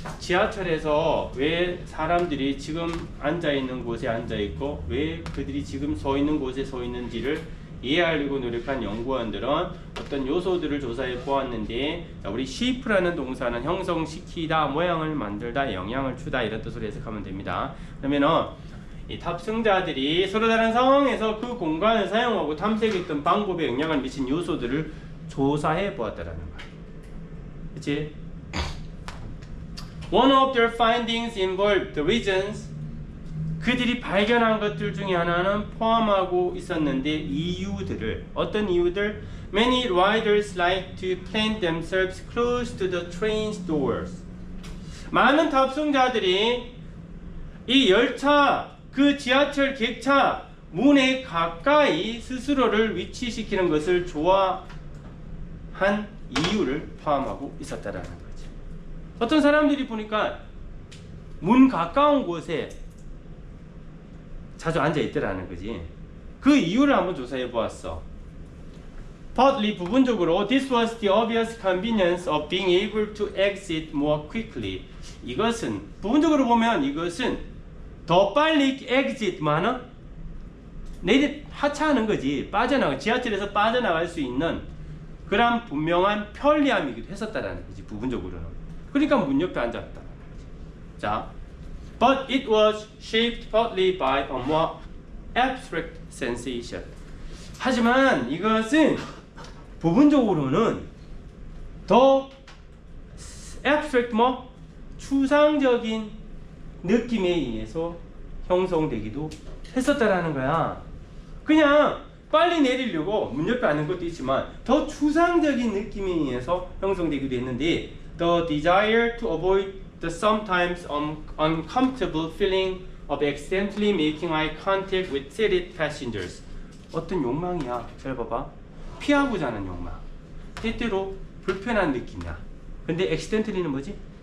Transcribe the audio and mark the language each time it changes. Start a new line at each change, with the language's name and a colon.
Korean: 지하철에서 왜 사람들이 지금 앉아 있는 곳에 앉아 있고 왜 그들이 지금 서 있는 곳에 서 있는지를 이해하려고 노력한 연구원들은 어떤 요소들을 조사해 보았는데, 자, 우리 shape라는 동사는 형성시키다, 모양을 만들다, 영향을 주다, 이런 뜻으로 해석하면 됩니다. 그러면은 이 탑승자들이 서로 다른 상황에서 그 공간을 사용하고 탐색했던 방법에 영향을 미친 요소들을 조사해 보았다라는 거야. 그치?
English: One of their findings involved the reasons.
Korean: 그들이 발견한 것들 중에 하나는 포함하고 있었는데, 이유들을, 어떤 이유들?
English: Many riders like to plant themselves close to the train's doors.
Korean: 많은 탑승자들이 이 열차, 그 지하철 객차 문에 가까이 스스로를 위치시키는 것을 좋아한 이유를 포함하고 있었다라는 거지. 어떤 사람들이 보니까 문 가까운 곳에 자주 앉아 있더라는 거지. 그 이유를 한번 조사해 보았어.
English: Partly,
Korean: 부분적으로,
English: this was the obvious convenience of being able to exit more quickly.
Korean: 이것은, 부분적으로 보면 이것은 더 빨리 exit만은 하차하는 거지. 지하철에서 빠져나갈 수 있는 그런 분명한 편리함이기도 했었다라는 거지, 부분적으로는. 그러니까 문 옆에 앉았다라는 거지.
English: 자, but it was shaped partly by a more abstract sensation.
Korean: 하지만 이것은 부분적으로는 더 abstract, 추상적인 느낌에 의해서 형성되기도 했었다라는 거야. 그냥 빨리 내리려고 문 옆에 앉는 것도 있지만 더 추상적인 느낌에 의해서 형성되기도 했는데,
English: the desire to avoid the sometimes uncomfortable feeling of accidentally making eye contact with seated passengers.
Korean: 어떤 욕망이야. 잘 봐봐. 피하고자 하는 욕망. 때때로 불편한 느낌이야. 근데 accidentally는 뭐지?